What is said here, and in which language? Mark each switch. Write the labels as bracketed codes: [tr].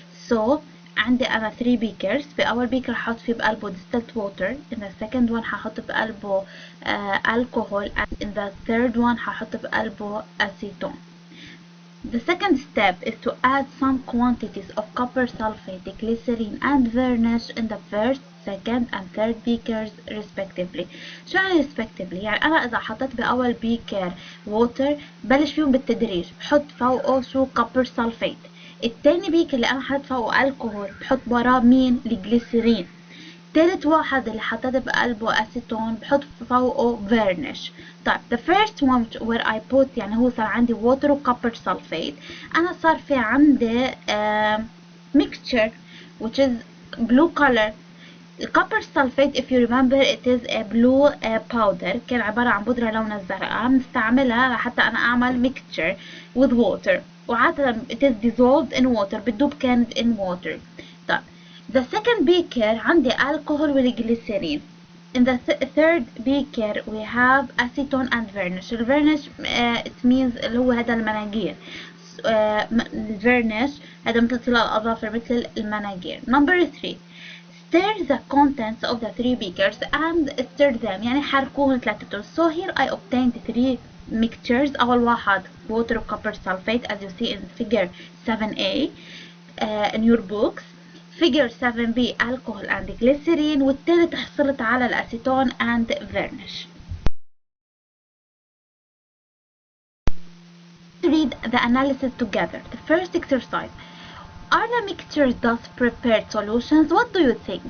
[en] So عندي أنا 3 beakers. [ar] في أول beaker هحط فيه بقلبه [en] distilled water, in the second one هحط بقلبه alcohol, and in the third one هحط بقلبه acetone. The second step is to add some quantities of copper sulfate, glycerine and varnish in the first, second and third beakers respectively. [ar] شو يعني respectively؟ يعني أنا إذا حطيت بأول beaker water بلش فيهم بالتدريج بحط فوقه شو copper sulfate. التاني beaker اللي أنا حطيت فوقه alcohol بحط وراه مين؟ الجليسرين. تالت واحد اللي حطيت بقلبه acetone بحط فوقه varnish. [en] طيب the first one where I put يعني هو صار عندي water و copper sulfate. أنا صار في عندي mixture which is blue color. [ar] الكوبر سلفيت [en] if you remember it is a blue powder [ar] كان عبارة عن بودرة لونها الزرقاء بنستعملها لحتى أنا أعمل mixture with water وعادة [en] it is dissolved in water [ar] بتدوب كانت in water. طيب [en] the second beaker [ar] عندي alcohol والجليسرين. [en] In the third beaker we have acetone and varnish. [ar] الvarnish [en] it means [ar] اللي هو هذا المناجير. الvarnish هذا مثل طلاء الأظافر مثل المناجير. [en] Number 3. Stir the contents of the 3 beakers and stir them. [ar] يعني حركوهم ثلاثتهم. [en] So here I obtained 3 mixtures. [ar] أول واحد [en] water copper sulfate as you see in figure 7a in your books. figure 7b alcohol and glycerine. [ar] والتالت حصلت على الأسيتون and varnish. [en] Read the analysis together. The first exercise. Are the mixtures thus prepared solutions? What do you think?